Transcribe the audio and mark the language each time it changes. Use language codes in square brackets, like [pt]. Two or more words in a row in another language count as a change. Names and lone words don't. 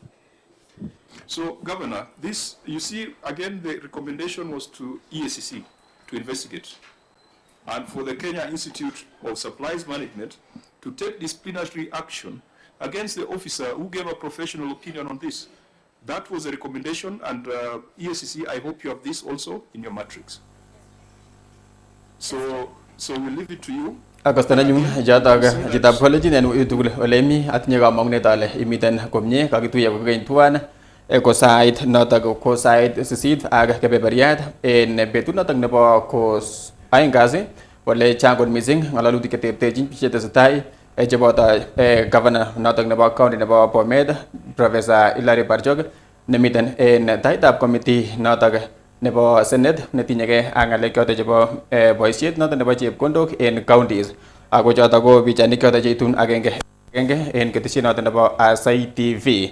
[en] So, Governor, this, you see, again, the recommendation was to EACC to investigate, and for the Kenya Institute of Supplies Management to take disciplinary action against the officer who gave a professional opinion on this. That was a recommendation, and EACC, I hope you have this also in your matrix. So we'll leave it to you. [kln] Akostana nyum jataga jitab college nenu itugul olemi atinye kamang'unet ale imiten komie kakituiya kokeny tuwan ko sait notok ko sait 8 ak kebeberiat en betut notok nebo ko aeng kasi ole chang kot missing ng'alalutik cheterterchin chetesetai cheboto governor notok nebo county nebo Bomet Professor Hilary Barjok nemiten en taitab committee notok nebo Senate netinyegei ak ng'alek chotok chebo boisiet notok nebo chepkondok en counties ako chotok ko pichainik chotok cheitun agenge en ketesiet notok nebo Asai TV.